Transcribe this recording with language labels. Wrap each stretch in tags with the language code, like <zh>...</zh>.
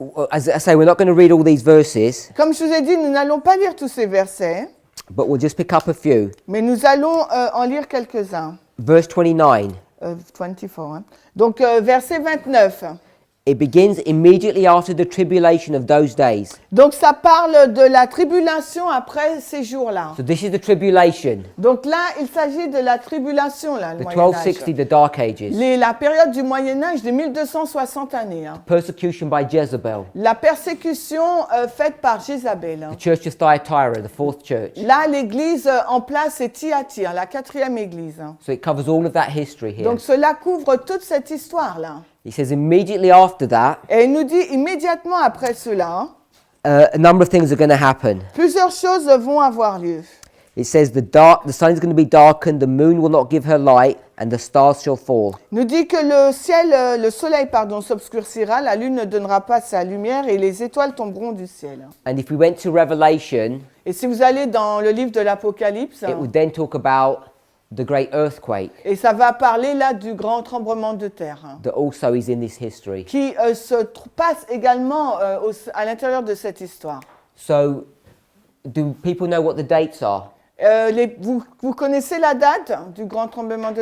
<en>as I say, we're not going to read all these verses,</en> <fr>comme je vous ai dit, nous n'allons pas lire tous ces versets,</fr> <en>but we'll just pick up a few.</en> <fr>mais nous allons en lire quelques-uns.</fr> <en>Verse 29.</en> <fr>24, hein. Donc, verset 29.</fr> <en>It begins immediately after the tribulation of those days.</en> <fr>Donc, ça parle de la tribulation après ces jours-là.</fr> <en>So this is the tribulation,</en> <fr>Donc là, il s'agit de la tribulation, là, le</fr> <en>the</en> <fr>Moyen-Âge.</fr> <en>1260, the Dark Ages.</en> <fr>La période du Moyen-Âge de 1260 années. Hein.</fr> <en>Persecution by Jezebel.</en> <fr>La persécution faite par Jézabel. Hein.</fr> <en>The church of Thyatira, the fourth church.</en> <fr>Là, l'église en place est Thyatire, la 4e église. Hein.</fr> <en>So it covers all of that history here.</en> <fr>Donc cela couvre toute cette histoire-là.</fr> <en>It says immediately after that,</en> <fr>Et il nous dit immédiatement après cela,</fr> <en>a number of things are going to happen.</en> <fr>plusieurs choses vont avoir lieu.</fr> <en>It says the sun is going to be darkened, the moon will not give her light, and the stars shall fall.</en> <fr>Il nous dit que le soleil, s'obscurcira, la lune ne donnera pas sa lumière et les étoiles tomberont du ciel.</fr> <en>And if we went to Revelation,</en> <fr>Et si vous allez dans le livre de l'Apocalypse,</fr> <en>it would then talk about the great earthquake</en> <fr>et ça va parler là du grand tremblement de terre, hein,</fr> <en>that also is in this history.</en> <fr>qui passe également à l'intérieur de cette histoire.</fr> <en>So, do people know what the dates are?</en> <fr>Vous connaissez la date du grand tremblement de</fr>